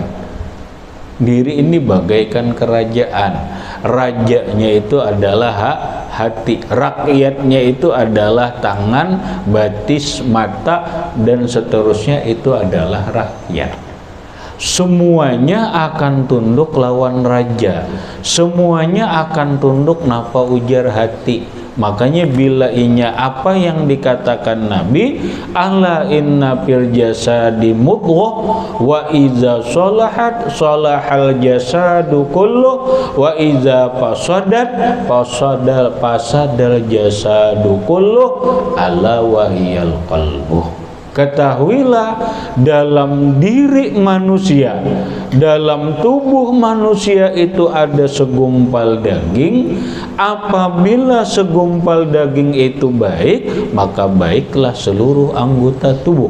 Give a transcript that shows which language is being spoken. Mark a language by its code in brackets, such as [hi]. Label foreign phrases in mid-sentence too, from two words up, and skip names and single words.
[id] Diri ini bagaikan kerajaan. Rajanya itu adalah hati, rakyatnya itu adalah tangan, batis, mata, dan seterusnya itu adalah rakyat. Semuanya akan tunduk lawan raja, semuanya akan tunduk napa ujar hati. Makanya bila inya apa yang dikatakan Nabi, [ar] ألا إن في الجسد مضغة وإذا صلحت صلح الجسد كله وإذا فسد الجسد كله ألا وهي القلب. [id] Ketahuilah dalam diri manusia, dalam tubuh manusia itu ada segumpal daging. Apabila segumpal daging itu baik, maka baiklah seluruh anggota tubuh.